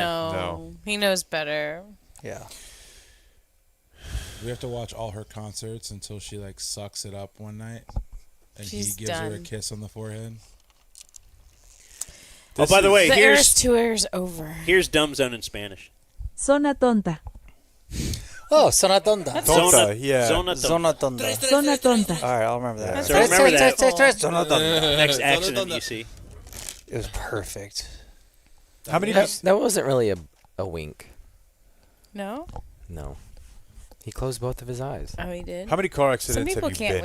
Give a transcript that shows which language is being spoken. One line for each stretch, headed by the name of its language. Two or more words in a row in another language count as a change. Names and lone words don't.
English: No. He knows better. Yeah. We have to watch all her concerts until she, like, sucks it up one night. And She's he gives her a done. kiss on the forehead. Oh, by the way, The here's Eras Tour is over. here's Dumb Zone in Spanish.
Spanish: Zona tonta. Oh, Zona Tonta. Tonta, yeah. Zona Zona Tonta. Zona tonta.
English: All right, I'll remember that. So remember that.
Spanish: Zona Tonta.
English: Next accident you see. It was perfect. How many? That wasn't really a wink. No? No. He closed both of his eyes. Oh, he did? How many car Some accidents people have you can't